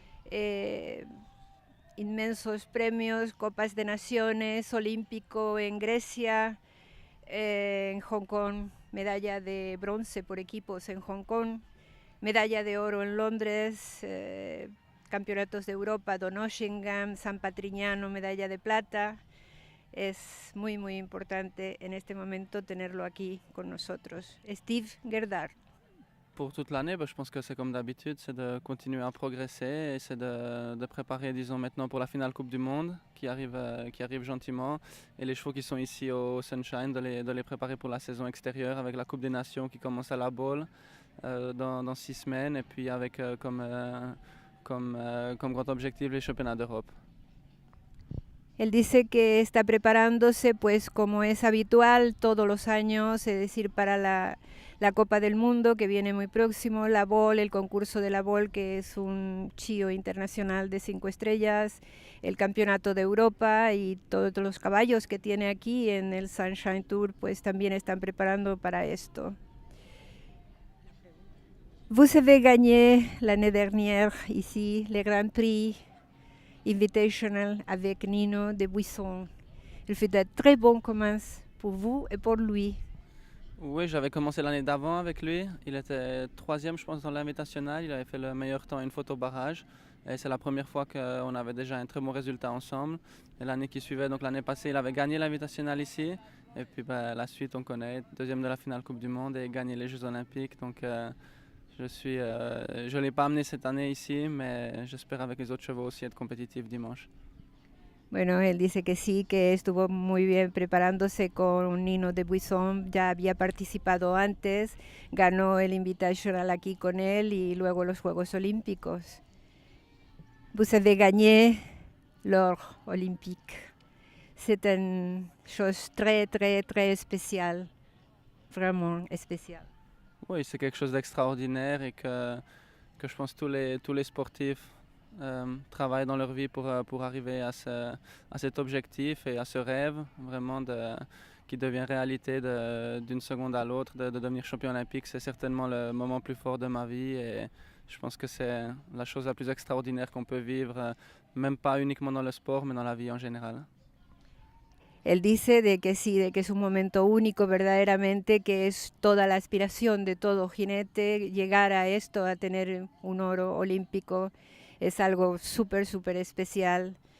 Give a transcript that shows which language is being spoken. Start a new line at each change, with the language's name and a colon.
Spanish: Eh, Inmensos premios, Copas de Naciones, Olímpico en Grecia, en Hong Kong, medalla de bronce por equipos en Hong Kong, medalla de oro en Londres, campeonatos de Europa, Donaueschingen, San Patrignano, medalla de plata. Es muy, muy importante en este momento tenerlo aquí con nosotros. Steve Gerdard.
French: Pour toute l'année, je pense que c'est comme d'habitude, c'est de continuer à progresser et c'est de préparer, disons, maintenant pour la finale Coupe du Monde qui arrive gentiment. Et les chevaux qui sont ici au Sunshine, de les préparer pour la saison extérieure avec la Coupe des Nations qui commence à la Baule dans 6 semaines et puis avec comme grand objectif les championnats d'Europe.
Spanish: Él dice que está preparándose, pues como es habitual todos los años, es decir, para la Copa del Mundo que viene muy próximo, la BOL, el concurso de la BOL, que es un chío internacional de 5 estrellas, el Campeonato de Europa y todos los caballos que tiene aquí en el Sunshine Tour, pues también están preparando para esto.
French: Vous avez gagné l'année dernière ici le Grand Prix Invitational avec Nino de Buisson. Il fait de très bons commences pour vous et pour lui. Oui, j'avais commencé l'année d'avant avec lui. Il était 3e, je pense, dans l'invitationnel. Il avait fait le meilleur temps à une photo barrage. Et c'est la première fois qu'on avait déjà un très bon résultat ensemble. Et l'année qui suivait, donc l'année passée, il avait gagné l'invitationnel ici. Et puis la suite, on connaît, 2e de la finale Coupe du Monde et gagné les Jeux Olympiques. Donc je ne l'ai pas amené cette année ici, mais j'espère avec les autres chevaux aussi être compétitif dimanche.
Spanish: Bueno, él dice que sí, que estuvo muy bien preparándose con Nino de Buisson, ya había participado antes, ganó el Invitational aquí con él y luego los Juegos Olímpicos.
French: Vous avez gagné l'or olympique. C'est une chose très, très, très spéciale, vraiment spéciale. Oui, c'est quelque chose d'extraordinaire et que je pense tous les sportifs travaillent dans leur vie pour arriver à cet objectif et à ce rêve vraiment qui devient réalité d'une seconde à l'autre, de devenir champion olympique. C'est certainement le moment plus fort de ma vie et je pense que c'est la chose la plus extraordinaire qu'on peut vivre, même pas uniquement dans le sport, mais dans la vie en général.
Spanish: Él dice de que sí, de que es un momento único verdaderamente, que es toda la aspiración de todo jinete, llegar a esto, a tener un oro olímpico, es algo súper, súper especial.